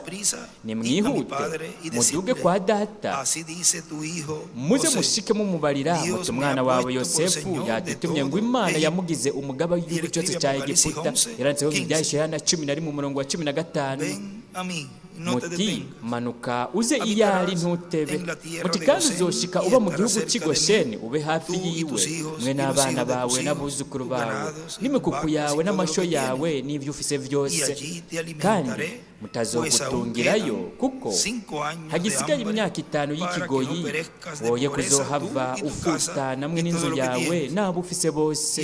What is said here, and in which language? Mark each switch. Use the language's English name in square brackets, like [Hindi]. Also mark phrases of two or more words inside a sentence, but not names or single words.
[Rundi] Nimwihute muduge kwa data, muze mushike mumubarira muti umwana wawe Yosefu yadutumye ngo Imana yamugize umugaba w'igihugu cyose cya Egiputa. Yaranditseho mu Byahishuwe 10:15. Muti manuka uze iyari ntutebe, muti kandi uzoshika uba mu gihugu cy'i Gosheni, ube hafi yiwe, mwe n'abana bawe n'abuzukuru bawe n'imikuku yawe n'amasho yawe n'ibyo ufise byose, kandi mutazogutungirayo, kuko hagisigaye imyaka 5 y'ikigoyi, woye kuzohava ufuta namwe n'inzu yawe n'abo ufise bose.